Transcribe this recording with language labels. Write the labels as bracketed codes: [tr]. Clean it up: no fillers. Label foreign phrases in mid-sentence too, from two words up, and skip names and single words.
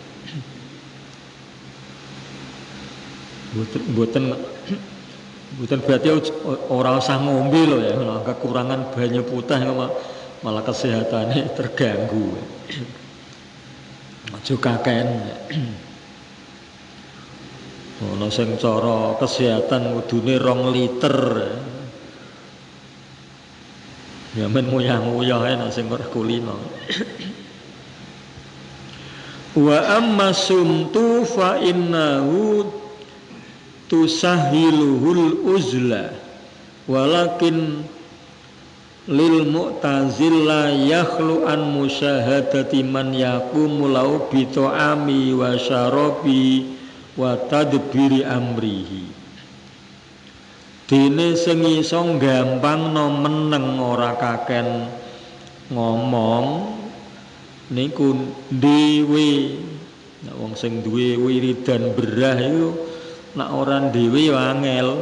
[jv] Mboten berarti ora usah ngombe lho ya, kekurangan banyu putih malah [id] kesehatannya terganggu. [jv] Aja kakehan. Ana sing cara kesehatan kudune 2 liter. Ya men nguyah-nguyah ae nek sing ora kulino. [ar] وأما الصمت فإنه تسهله العزلة ولكن للمعتزل لا يخلو عن مشاهدة من يقوم له بطعام وشراب وتدبير أمره. [jv] Dene sing iso gampang no meneng ora kaken ngomong niku dhewe. Nek wong sing duwe wiridan berah iku nek ora dhewe yo angel.